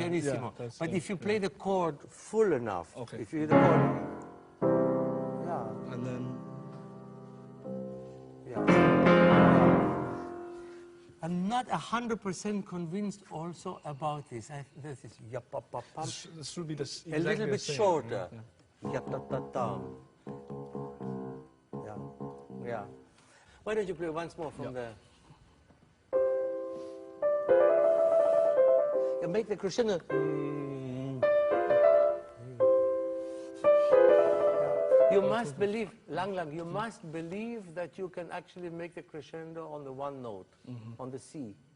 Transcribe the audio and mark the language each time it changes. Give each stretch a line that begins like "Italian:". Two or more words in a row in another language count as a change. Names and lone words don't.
English: pianissimo. yeah, but if you play the chord full enough, Okay. if you the chord, yeah, and then yeah. I'm not 100% convinced also about this. This is yap-pa-pa-pam. This should be the A little bit shorter. Yap-ta-ta-tam. Yeah. Yeah. Why don't you play once more from there? You make the crescendo. You must believe, Lang, you must believe that you can actually make the crescendo on the one note, on the C.